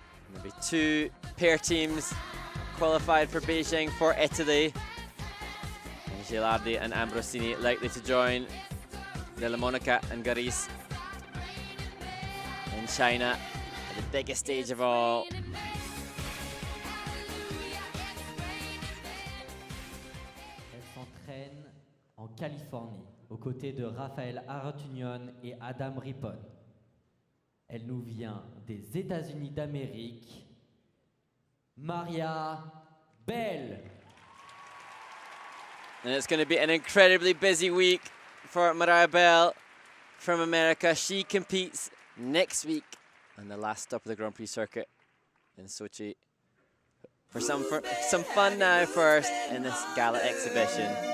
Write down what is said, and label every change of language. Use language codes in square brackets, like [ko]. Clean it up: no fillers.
[en] There'll be 2 pair teams qualified for Beijing for Italy. And Gilardi and Ambrosini likely to join Della Monica and Garis in China at the biggest stage of all. [fr] Elle s'entraîne en Californie, aux côtés de Raphaël Aratunion et Adam Rippon. Elle nous vient des États-Unis d'Amérique. Maria Bell. [en] And it's going to be an incredibly busy week for Mariah Bell from America. She competes next week on the last stop of the Grand Prix circuit in Sochi. For some fun now first in this gala exhibition.